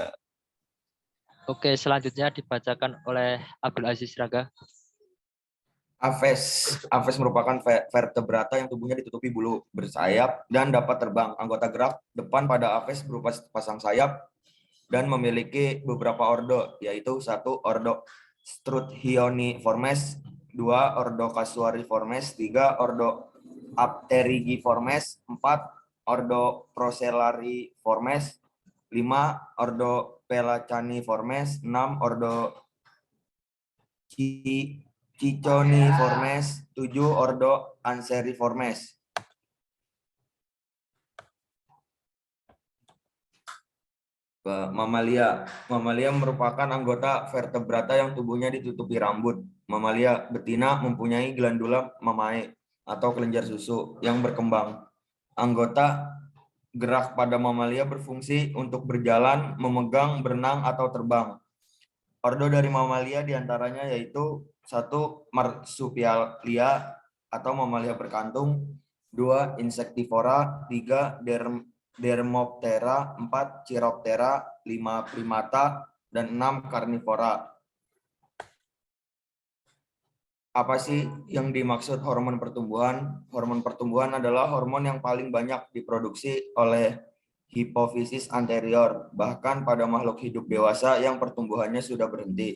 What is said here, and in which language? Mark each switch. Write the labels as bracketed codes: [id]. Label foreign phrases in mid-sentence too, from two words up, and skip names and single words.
[id] Oke, selanjutnya dibacakan oleh Abdul Aziz Rangga. Aves merupakan vertebrata yang tubuhnya ditutupi bulu, bersayap, dan dapat terbang. Anggota gerak depan pada aves berupa pasang sayap dan memiliki beberapa ordo, yaitu 1. Ordo Struthioniformes, 2. Ordo Casuariiformes, 3. Ordo Apterigiformes, 4. Ordo Procellariiformes, 5. Ordo Pelacaniformes, 6. Ordo Cichoniformes, 7. Ordo Anseriformes. Mamalia. Mamalia merupakan anggota vertebrata yang tubuhnya ditutupi rambut. Mamalia betina mempunyai glandula mamae atau kelenjar susu yang berkembang. Anggota gerak pada mamalia berfungsi untuk berjalan, memegang, berenang, atau terbang. Ordo dari mamalia diantaranya yaitu 1. Marsupialia atau mamalia berkantung, 2. Insectivora, 3. Dermoptera, 4. Chiroptera, 5. Primata, dan 6. Karnivora. Apa sih yang dimaksud hormon pertumbuhan? Hormon pertumbuhan adalah hormon yang paling banyak diproduksi oleh hipofisis anterior, bahkan pada makhluk hidup dewasa yang pertumbuhannya sudah berhenti.